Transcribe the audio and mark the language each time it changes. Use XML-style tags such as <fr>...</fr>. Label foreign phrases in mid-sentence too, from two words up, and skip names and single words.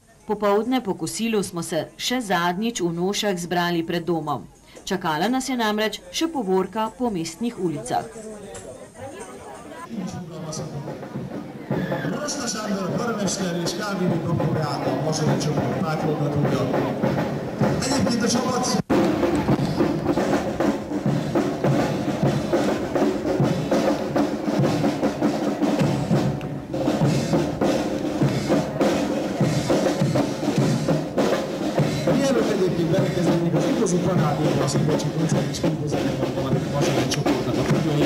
<sl>Popoldne po kosilu smo se še zadnjič v nošah zbrali pred domom. Čakala nas je namreč še povorka po mestnih ulicah.</sl> <hu>Rosta Sándor karmester és Kávini prokurátor Mosolycsoport látogatója. Egyébként a csapat mielőtt egyébként belekezdenék az igazi parádéra a Szigocsi koncert és képviselőnek van a Mosolycsoportnak a tagjai.</hu>